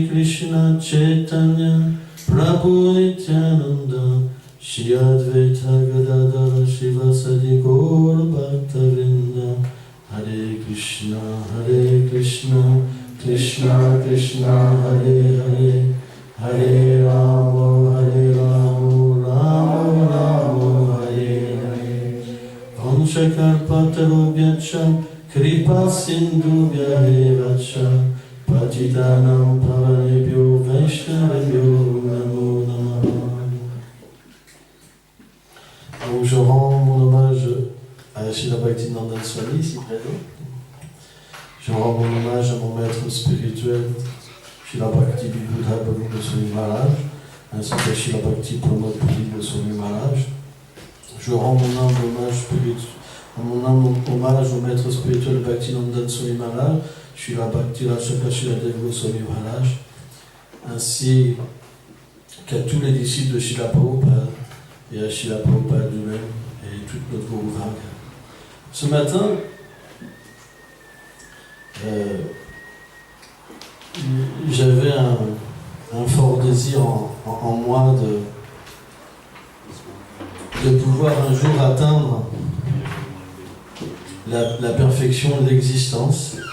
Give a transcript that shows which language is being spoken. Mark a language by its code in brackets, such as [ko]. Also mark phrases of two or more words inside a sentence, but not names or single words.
[sa] कृष्ण चैतन्य प्रभु नित्यानन्द श्री अद्वैत गदाधर श्रीवासादि गौर भक्त वृन्द हरे कृष्ण कृष्ण कृष्ण हरे हरे हरे राम, राम राम, हरे हरे. वाञ्छाकल्पतरुभ्यश्च, कृपासिन्धुभ्य एव च, पतितानां पावनेभ्यो वैष्णवेभ्यो नमो नमः. [fr] Donc je rends mon hommage à Srila Bhakti Nandan Swami, ici présent. Je rends mon hommage à mon maître spirituel, Srila Bhakti Nandan Maharaj, ainsi que Srila Bhakti Nandan Swami Maharaj. Je rends mon hommage au maître spirituel Bhakti Nandan Swami Maharaj, Srila Bhakti Nandan Swami Maharaj, ainsi qu'à tous les disciples de Srila Prabhupada et à Srila Prabhupada lui-même et toute notre Guru Varga. Ce matin, j'avais un fort désir en moi de pouvoir un jour atteindre la perfection de l'existence